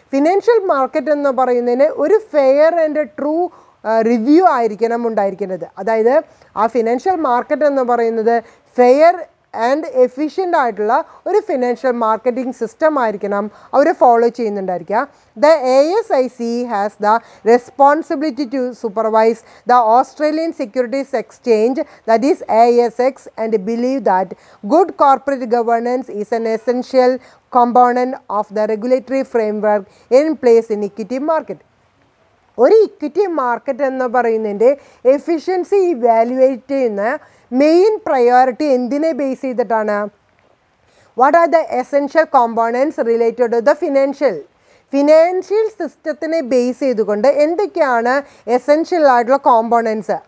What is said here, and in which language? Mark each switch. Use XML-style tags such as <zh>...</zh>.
<ml>Financial market എന്ന് പറയുന്നതിന് ഒരു ഫെയർ ആൻഡ് ട്രൂ റിവ്യൂ ആയിരിക്കണം ഉണ്ടായിരിക്കുന്നത്. അതായത് ആ ഫിനാൻഷ്യൽ മാർക്കറ്റ് എന്ന് പറയുന്നത് ഫെയർ ആൻഡ് എഫിഷ്യൻ്റ് ആയിട്ടുള്ള ഒരു ഫിനാൻഷ്യൽ മാർക്കറ്റിംഗ് സിസ്റ്റം ആയിരിക്കണം അവർ follow ചെയ്യുന്നുണ്ടായിരിക്കുക.</ml> <en>The ASIC has the responsibility to supervise the Australian Securities Exchange, that is ASX, and believe that good corporate governance is an essential component of the regulatory framework in place in equity market.</en> <ml>ഒരു equity market എന്ന് പറയുന്നതിൻ്റെ efficiency evaluate ചെയ്യുന്ന main priority എന്തിനെ base ചെയ്തിട്ടാണ്?</ml> <en>what are the essential components related to the financial</en> <ml>സിസ്റ്റത്തിനെ base ചെയ്തുകൊണ്ട് എന്തൊക്കെയാണ് essential ആയിട്ടുള്ള കോമ്പോണൻറ്റ്സ്?</ml>